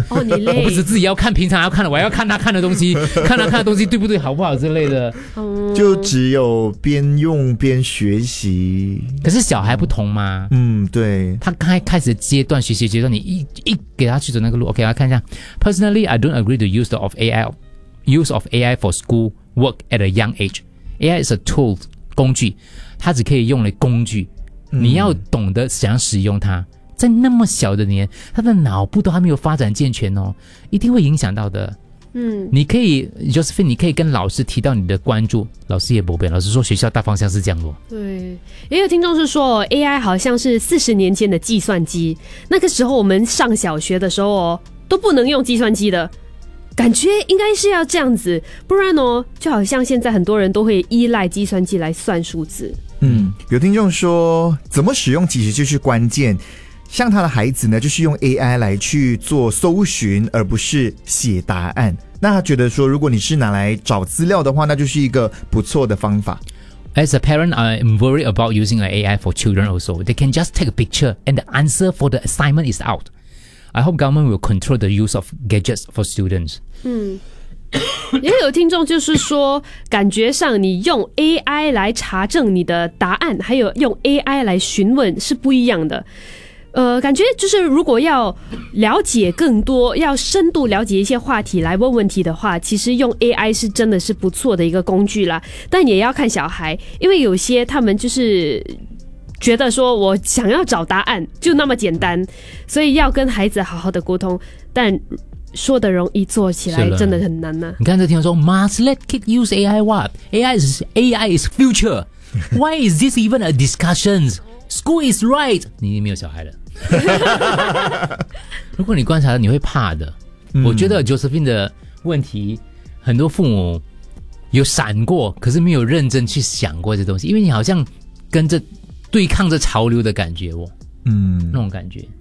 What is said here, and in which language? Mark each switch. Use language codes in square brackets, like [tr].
[zh] 哦，你累。我不止自己要看，平常要看的，我还要看他看的东西，看他看的东西对不对，好不好之类的。就只有边用边学习。可是小孩不同吗？对。他刚开始的阶段，学习阶段，你一给他去走那个路。 OK， 来看一下。 [en] Personally, I don't agree to use of AI for school work at a young age. AI is a tool, [zh] 工具，它只可以用来工具。你要懂得怎样使用它。在那么小的年，他的脑部都还没有发展健全哦，一定会影响到的。你可以 Josephine， 你可以跟老师提到你的关注，老师也不变，老师说学校大方向是这样的。对，也有听众是说 AI 好像是40年前的计算机，那个时候我们上小学的时候哦，都不能用计算机的，感觉应该是要这样子，不然哦，就好像现在很多人都会依赖计算机来算数字。有听众说怎么使用其实就是关键，像他的孩子呢，就是用 AI 来去做搜寻，而不是写答案。那他觉得说，如果你是拿来找资料的话，那就是一个不错的方法。 [en] As a parent, I'm worried about using an AI for children also. They can just take a picture and the answer for the assignment is out. I hope government will control the use of gadgets for students. [zh] 嗯，也有听众就是说，感觉上你用 AI 来查证你的答案，还有用 AI 来询问是不一样的。感觉就是如果要了解更多，要深度了解一些话题来问问题的话，其实用 AI 是真的是不错的一个工具啦。但也要看小孩，因为有些他们就是觉得说我想要找答案就那么简单，所以要跟孩子好好的沟通。但说的容易，做起来真的很难呢、啊。你刚才听说 [en] ，Must let kids use AI what? AI is future. Why is this even a discussions? School is right. [zh] 你已经没有小孩了。如果你观察了，你会怕的。我觉得 Josephine 的问题，很多父母有闪过，可是没有认真去想过这东西，因为你好像跟着对抗着潮流的感觉，那种感觉。